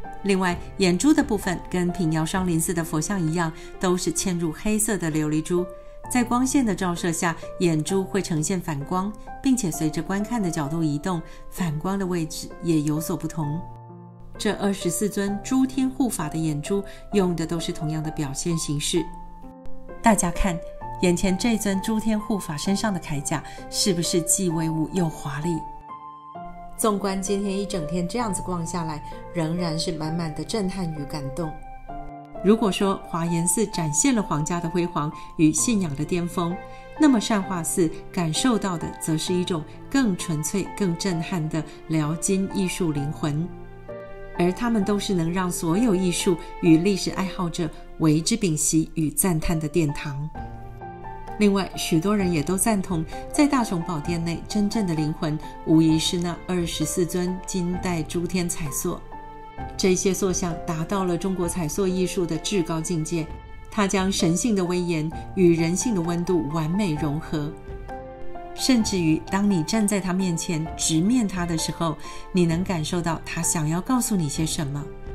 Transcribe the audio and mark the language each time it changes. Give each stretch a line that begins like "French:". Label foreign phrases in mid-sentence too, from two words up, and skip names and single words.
Chinese: 另外，眼珠的部分跟平遙雙林寺的佛像一樣，都是嵌入黑色的琉璃珠，在光線的照射下，眼珠會呈現反光，並且隨着觀看的角度移動，反光的位置也有所不同。這24尊諸天護法的眼珠用的都是同樣的表現形式。大家看，眼前這尊諸天護法身上的鎧甲是不是既威武又華麗？縱觀今天一整天這樣子逛下來，仍然是滿滿的震撼與感動。如果說華嚴寺展現了皇家的輝煌與信仰的巔峰，那麼善化寺感受到的則是一種更純粹、更震撼的遼金藝術靈魂，而他們都是能讓所有藝術與歷史愛好者為之屏息與讚嘆的殿堂。另外，許多人也都贊同，在大雄寶殿內真正的靈魂，無疑是那24尊金帶諸天彩塑。這些塑像達到了中國彩塑藝術的至高境界，它將神性的威嚴與人性的溫度完美融合，甚至於當你站在它面前直面它的時候，你能感受到它想要告訴你些什麼。